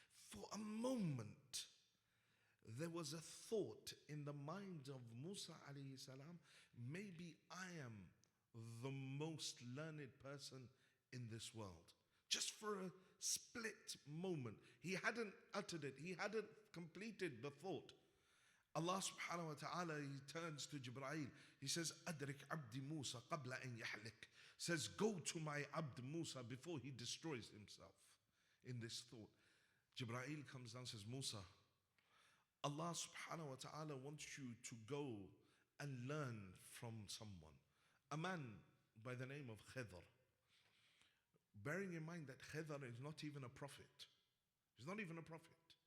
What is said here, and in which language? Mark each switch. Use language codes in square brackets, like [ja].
[en] For a moment, there was a thought in the mind of Musa alayhi salam, maybe I am the most learned person in this world. Just for a split moment. He hadn't uttered it. He hadn't completed the thought. Allah subhanahu wa ta'ala, he turns to Jibreel. He says, [ar] أَدْرِكْ عَبْدِ مُوسَى قَبْلَ أَنْ يَحْلِكْ. [en] Says, go to my Abd Musa before he destroys himself. In this thought, Jibreel comes down and says, Musa, Allah subhanahu wa ta'ala wants you to go and learn from someone. A man by the name of Khidr. Bearing in mind that Khidr is not even a prophet. He's not even a prophet.